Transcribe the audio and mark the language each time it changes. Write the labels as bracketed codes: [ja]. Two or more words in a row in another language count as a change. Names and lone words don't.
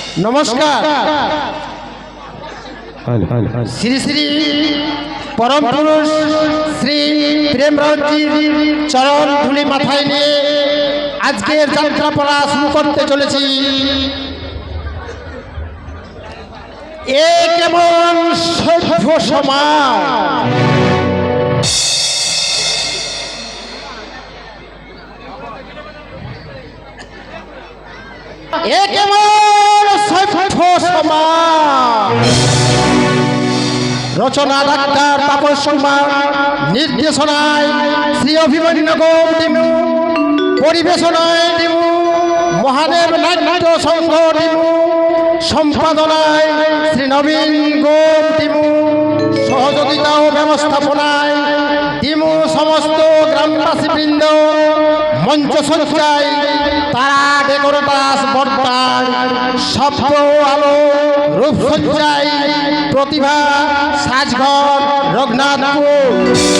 [bn] নমস্কার শ্রী শ্রী পরম পুরুষ শ্রী প্রেমরাজ জী চরণ ধূলি মাথায় নিয়ে আজকের যাত্রাপালা শুরু করতে চলেছি। এ কেমন সভ্য সমাজ, এ কেমন সভ্য সমাজ। রচনা ডাক্তার তাপস শর্মা, নির্দেশনায় শ্রী অভিমন্যু গোমটিমু, পরিবেশনায় দিমু মহাদেব নাট্য সংঘ দিমু, সম্পাদনায় শ্রী নবীন গোমটিমু, সহযোগিতা আর ব্যবস্থাপনায় দিমু সমস্ত গ্রামবাসী বৃন্দ, মঞ্চ সজ্জায় তারা ডেকোরেটর্স বর্তার, শব্দ আলো রূপ সজ্জায় প্রতিভা সাজঘর রঘুনাথপুর।